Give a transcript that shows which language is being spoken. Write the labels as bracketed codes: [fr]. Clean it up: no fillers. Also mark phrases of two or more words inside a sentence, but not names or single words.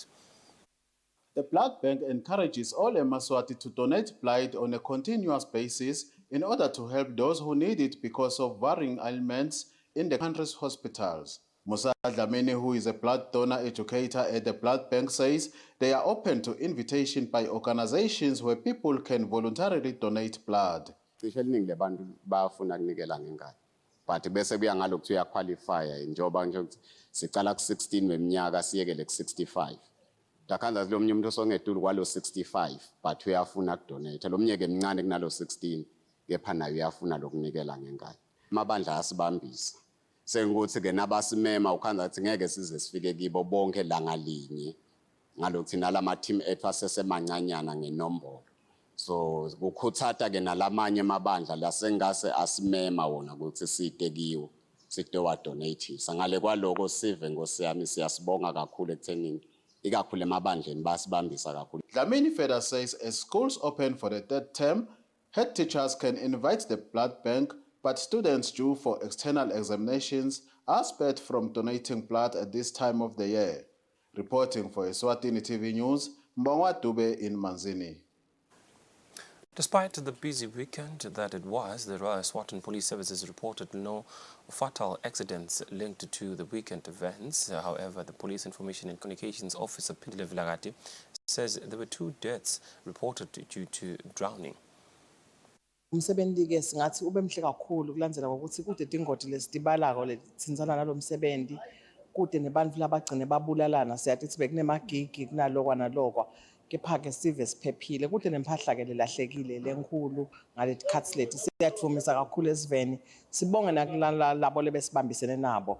[en] The Blood Bank encourages all Eswatini to donate blood on a continuous basis in order to help those who need it because of varying ailments in the country's hospitals. Musa Dlamini, who is a blood donor educator at the Blood Bank, says they are open to invitation by organizations where people can voluntarily donate blood. [ss] But bese kuya ngalokho uya qualify njengoba nje sicala ku16 weminyaka siyekele ku65. Takhanza lo mnye umuntu osongetulu kwalo 65 but uyafuna ukudonate lo mnyeke emncane kunalo 16 kepha nayo uyafuna lokunikela ngenkani. Amabandla asibambisa sengukuthi ke nabasimema ukhanza ukuthi ngeke size sifike kibo bonke la ngalinye ngalokho thina lama team ethu asesemancanyana ngenombolo so ukuthatha ke nalamanye amabandla la sengase asimema wona ukuthi side kiwo side wa donate sangale kwaloko sive ngosiyami siyasibonga kakhulu ekuthenini ikakhulu emabandleni basibambisa kakhulu. [en] Dlamini further says as schools open for the third term, head teachers can invite the blood bank, but students due for external examinations are spared from donating blood at this time of the year. Reporting for Eswatini TV News, Mbongwa Dube in Manzini. Despite the busy weekend that it was, the Royal Eswatini Police Services reported no fatal accidents linked to the weekend events. However, the Police Information and Communications Officer Pindile Vilagati says there were 2 deaths reported due to drowning. [ss] Umsebenzi ke singathi ube mhle kakhulu kulandzela ukuthi kude tingoti lesitibalako letsinzana nalomsebenzi kude nebantfu labagcine babulalana siyathi sibe kunemagigi kunalokwa nalokwa kepha ke sive siphephile kude nempahla ke lelahlekile lenkulu ngaletikhathi leti siyathumisa kakhulu esiveni sibonge nakulabo lebesibambisene nabo